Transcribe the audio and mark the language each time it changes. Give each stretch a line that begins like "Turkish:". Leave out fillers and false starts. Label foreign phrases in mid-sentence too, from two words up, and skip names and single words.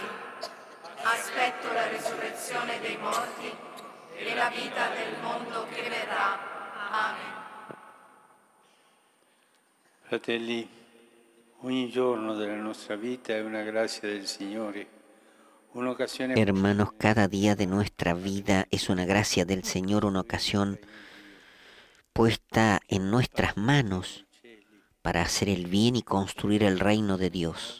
Italian: Aspetto la risurrezione dei morti e la vita del mondo che verrà. Amen. Fratelli, ogni giorno della nostra vita è una grazia del Signore, un'occasione.
Spanish: Hermanos, cada día de nuestra vida es una gracia del Señor, una ocasión puesta en nuestras manos para hacer el bien y construir el reino de Dios.